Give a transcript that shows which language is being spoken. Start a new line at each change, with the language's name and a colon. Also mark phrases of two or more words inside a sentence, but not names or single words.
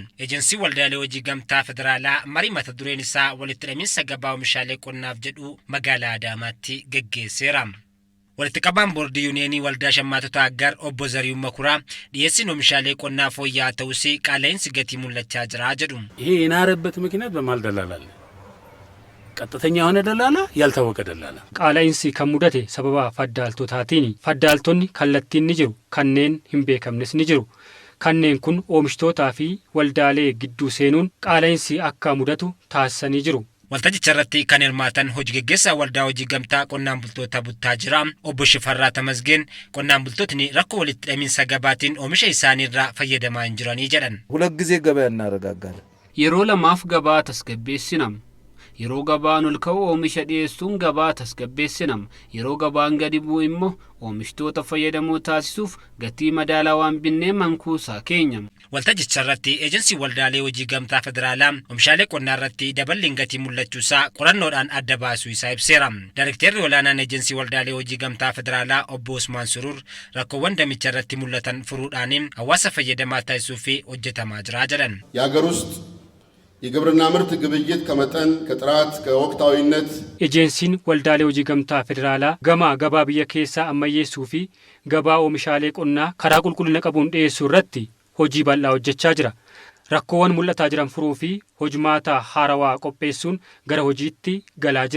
Oromo: Ejensii waldaalee hojii gamtaa federaalaa marii mata dureen isaa walitti hidhamiinsa gabaa oomishaalee qonnaaf jedhu magaalaa Adaamaatti geggeesseera. Walitti qabaan boordii yuuniyeenii waldaa shammaatota aggar obbo Zarihuun Makuraa dhiyeessiin oomishaalee qonnaa fooyya'aa ta'us qaala'insi gatii mul'achaa jira jedhu.
Amharic: ይሄ የናረበት ምክንያት በማል ደላላ አለ ቀጥተኛ የሆነ ደላላ ያልታወቀ ደላላ
Oromo: qaala'insi kan mudate sababa faddaaltotaatiin faddaaltonni kallattiin ni jiru kanneen hin beekamnes ni jiru kanneen kun oomishtootaa fi waldaalee gidduu seenuun qaala'insi akka mudatu taasisanii jiru. Waltajjicha irratti kan hirmaatan hojii gaggeessaa waldaa hojii gamtaa qonnaan bultoota buttaa jira obbo Shifarraa Tamasgeen qonnaan bultootni rakkoo walitti hidhamiinsa gabaatiin oomisha isaanii irraa fayyadamaa hin jiranii jedhan.
Amharic: ሁለት ጊዜ ገበያ እናረጋጋለን
Oromo: yeroo lamaaf gabaa tasgabbeessinam yeroo gabaan ol ka'u oomisha dhiyeessuun gabaa tasgabbeessinam yeroo gabaan gadi bu'u immoo oomishtoota fayyadamoo taasisuuf gatii madaalawaan binnee mankuusaa keenya. Waltajjicha irratti ejensii waldaalee hojii gamtaa federaalaa oomishaalee qonnaa irratti daballiin gatii mul'achuusaa qorannoodhaan adda baasuu isaa ibseera. Daayirektarri olaanaan ejensii waldaalee hojii gamtaa federaalaa obbo Usmaan Surur rakkoowwan damicha irratti mul'atan furuudhaan hawaasa fayyadamaa taasisuu fi hojjetamaa jira jedhan.
Amharic: የሀገር ውስጥ የግብርና ምርት ግብይት ከመጠን ከጥራት ከወቅታዊነት
Oromo: Ejensiin waldaalee hojii gamtaa federaalaa gabaa biyya keessaa ammayyeessuu fi gabaa oomishaalee qonnaa karaa qulqullina qabuun dhiyeessuu irratti hojii bal'aa hojjechaa jira. Rakkoowwan mul'ataa jiran furuu fi hojmaata haarawaa qopheessuun gara hojiitti galaa jira.